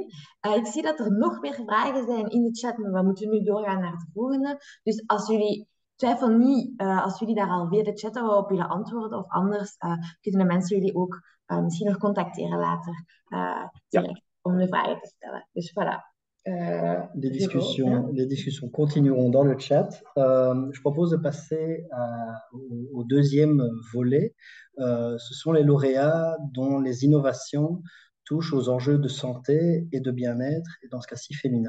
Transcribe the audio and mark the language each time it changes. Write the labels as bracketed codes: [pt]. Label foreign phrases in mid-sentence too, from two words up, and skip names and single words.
[nl] Ik zie dat er nog meer vragen zijn in de chat, maar we moeten nu doorgaan naar de volgende. Dus als jullie... Twijfel niet, als jullie daar al via de chat op willen antwoorden of anders, kunnen de mensen jullie ook misschien nog contacteren later direct om de vragen te stellen. Dus voilà. [fr] Les discussions continueront dans le chat. Je propose de passer au deuxième volet. Ce sont les lauréats dont les innovations touchent aux enjeux de santé et de bien-être, et dans ce cas-ci féminin.